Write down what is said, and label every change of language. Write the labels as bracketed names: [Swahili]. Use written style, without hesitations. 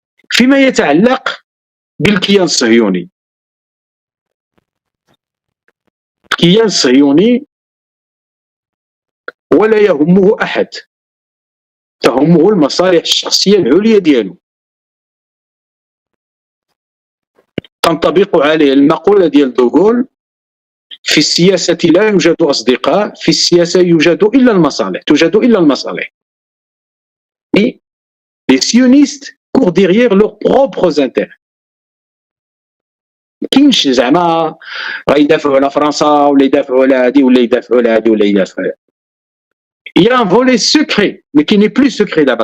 [Arabic] فيما يتعلق بالكيان الصهيوني، الكيان الصهيوني ولا يهمه احد، تهمه المصالح الشخصيه العليا ديالو. تنطبق عليه المقوله ديال دوغول: في السياسه لا يوجد اصدقاء، في السياسه يوجد الا المصالح، توجد الا المصالح. [French] Les sionistes courent derrière leurs propres intérêts. [Arabic] كاينش زعما غيدافعوا على فرنسا ولا يدافعوا على هادي ولا يدافعوا على هادي ولا يدافعوا على. [French] Il y a un volet secret mais qui n'est plus secret [Arabic] دابا.